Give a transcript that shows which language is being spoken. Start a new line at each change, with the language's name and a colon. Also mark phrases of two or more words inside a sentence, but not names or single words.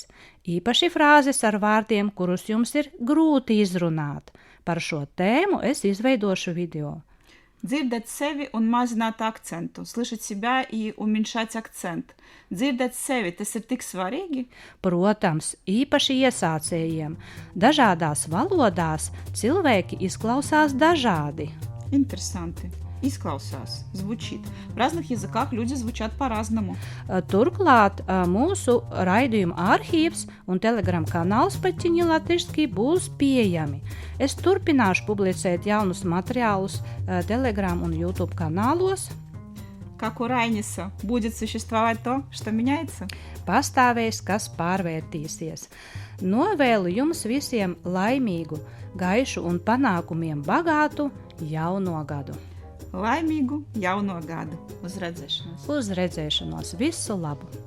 Latvian: Īpaši frāzes ar vārdiem, kurus jums ir grūti izrunāt. Par šo tēmu es izveidošu video. Dzirdēt sevi un mazināt akcentu.
Russian: Слышать себя и уменьшать акцент.
Latvian: Dzirdēt sevi, tas ir tik svarīgi? Protams, īpaši iesācējiem. Dažādās valodās cilvēki izklausās dažādi. Interesanti. Izklausās,
Russian: звучит. В разных языках люди звучат по-разному.
Latvian: Turklāt mūsu raidījuma arhīvs un Telegram kanāls Paķiņi latviski būs pieejami. Es turpināšu publicēt jaunus materiālus Telegram un YouTube kanālos.
Russian: Как у Райниса будет существовать то, что меняется?
Latvian: Pastāvēs, kas pārvērtīsies. Novēlu jums visiem laimīgu, gaišu un panākumiem bagātu jauno gadu. Laimīgu jauno gadu. Uz redzēšanos. Uz redzēšanos. Visu labu!